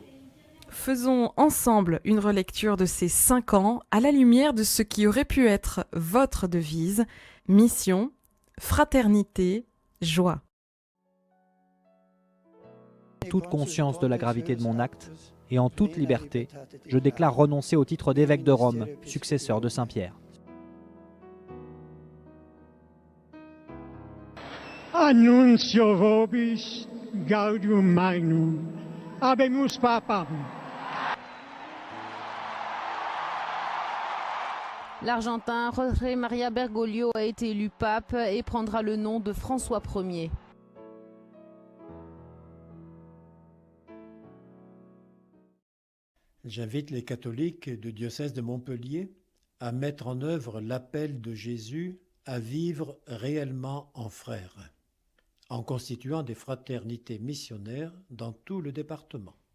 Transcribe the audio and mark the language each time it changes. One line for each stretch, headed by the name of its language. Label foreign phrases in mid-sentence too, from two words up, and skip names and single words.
French: Faisons ensemble une relecture de ces 5 ans à la lumière de ce qui aurait pu être votre devise, mission, fraternité, joie. Toute conscience de la gravité de mon acte, et en toute liberté, je déclare renoncer au titre d'évêque de Rome, successeur de Saint-Pierre.
Latin: Annuncio vobis gaudium magnum, habemus papam.
French: L'Argentin Jorge María Bergoglio a été élu pape et prendra le nom de François Ier. J'invite les catholiques du diocèse de Montpellier à mettre en œuvre l'appel de Jésus à vivre réellement en frères, en constituant des fraternités missionnaires dans tout le département.